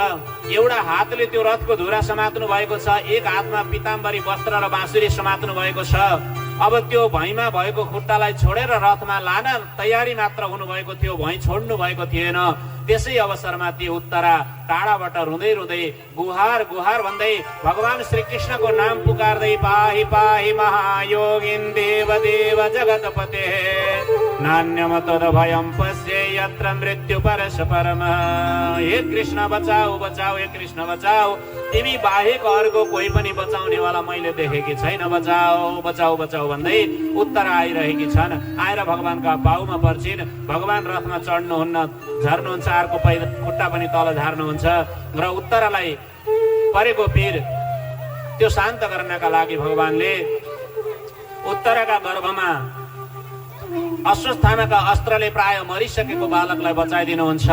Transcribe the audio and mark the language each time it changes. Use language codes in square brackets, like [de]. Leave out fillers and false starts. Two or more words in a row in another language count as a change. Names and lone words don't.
[ne] एउटा हातले त्यो रथको धुरा समात्नु भएको छ, एक हातमा पीताम्बरी वस्त्र र बाँसुरी समात्नु भएको छ। अब त्यो भुइँमा भएको खुट्टालाई छोडेर रथमा लान तयारी मात्र हुनुभएको थियो, भुइँ छोड्नु भएको थिएन। त्यसै अवसरमा ती उत्तरा टाढाबाट रुँदै रुँदै गुहार गुहार भन्दै भगवान श्री कृष्णको नाम पुकार्दै [sa] पाहि पाहि महायोगिन देव देव जगतपते नान्यम तद भयं पश्ये यत्र मृत्यु परश परम। [ne] हे कृष्ण बचाऊ बचाऊ, हे कृष्ण बचाऊ, तिमी बाहेक अर्को कोही पनि बचाउनेवाला मैले देखेकी छैन, बचाऊ बचाऊ बचाऊ भन्दै उत्तरा आइरहेकी छन्। आएर भगवानका पाउमा पर्छिन्। भगवान रथमा चढ्नुहुन्न, झर्नुहुन्छ, अर्को खुट्टा पनि तल झार्नुहुन्छ र उत्तरालाई परेको पीर त्यो शान्त गर्नका लागि भगवानले उत्तराका गर्भमा अश्वत्थामाका अस्त्रले प्राय मरिसकेको बालकलाई बचाइदिनुहुन्छ।